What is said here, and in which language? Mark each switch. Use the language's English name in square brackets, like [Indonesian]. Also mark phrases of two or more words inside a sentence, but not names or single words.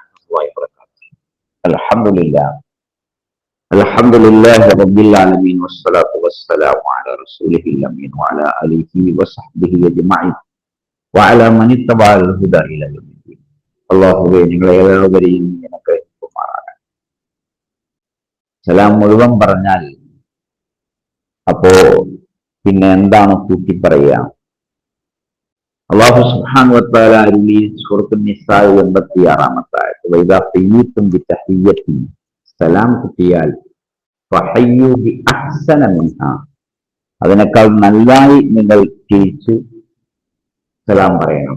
[Arabic] وَرَحْمَةُ اللهِ وَبَرَكَاتُهُ. Alhamdulillah. الحمد لله رب العالمين والصلاة والسلام على رسوله الأمين وعلى آله وصحبه أجمعين وعلى من اتبع الهدى إلى يوم الدين. [Malayalam] അല്ലാഹുവേ, നിങ്ങളെ എല്ലാവരെയും നിനക്ക് കുമാറാണ്. സലാം മുഴുവൻ പറഞ്ഞാൽ അപ്പോ പിന്നെ എന്താണ് കൂട്ടി പറയുക? അല്ലാഹു [Arabic] سبحانه وتعالى [Malayalam] അരുളി സൂറത്തുൻ നിസാ 86-ാമത്തെ ആയത്ത്, [Arabic] وإذا حييتم بتحية, [Malayalam] സലാം കിട്ടിയാൽ [Arabic] فحيوا بأحسن منها, [Malayalam] അതിനേക്കാൾ നന്നായി നിങ്ങൾ തിരിച്ച് സലാം പറയണം.